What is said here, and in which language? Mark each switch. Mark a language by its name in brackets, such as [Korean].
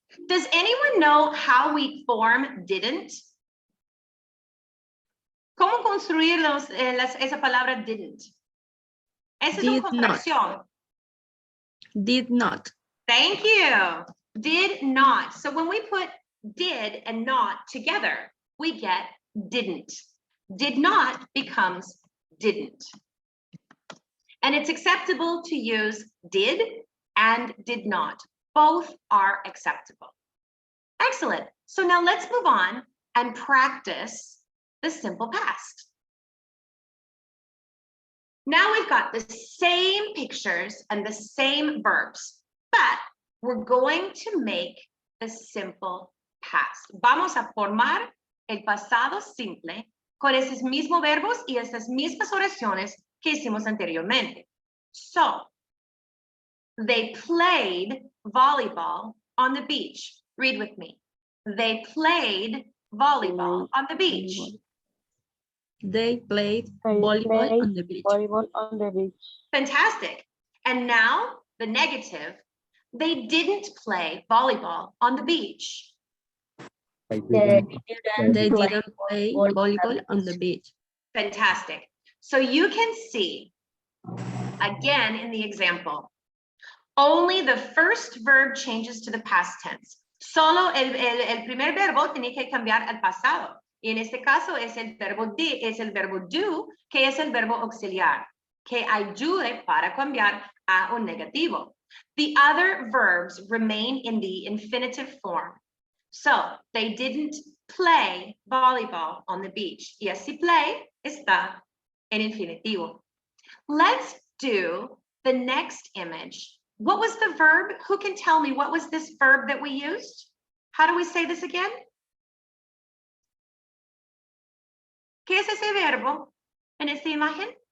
[English] Does anyone know how we form didn't? [Spanish] ¿Cómo construir esa palabra didn't? Esa es una construcción. [English] Did not. Thank you. Did not. So when we put did and not together, we get didn't. Did not becomes didn't. And it's acceptable to use did and did not. Both are acceptable. Excellent. So now let's move on and practice the simple past. Now we've got the same pictures and the same verbs, but we're going to make the simple past. [Spanish] Vamos a formar el pasado simple con esos mismos verbos y estas mismas oraciones que hicimos anteriormente. So, [English] They played volleyball on the beach. Read with me. They played volleyball on the beach. They played volleyball on the beach. Volleyball on the beach. Fantastic. And now the negative. They didn't play volleyball on the beach. They didn't play volleyball on the beach. Fantastic. So you can see, again in the example, only the first verb changes to the past tense. [Spanish] Solo el primer verbo tiene que cambiar al pasado. Y en este caso es el verbo do, que es el verbo auxiliar, que ayude para cambiar a un negativo. [English] The other verbs remain in the infinitive form. So, they didn't play volleyball on the beach. [Spanish] Y así play está en infinitivo. [English] Let's do the next image. What was the verb? Who can tell me what was this verb that we used? How do we say this again? [Spanish] ¿Qué es ese verbo en esta imagen?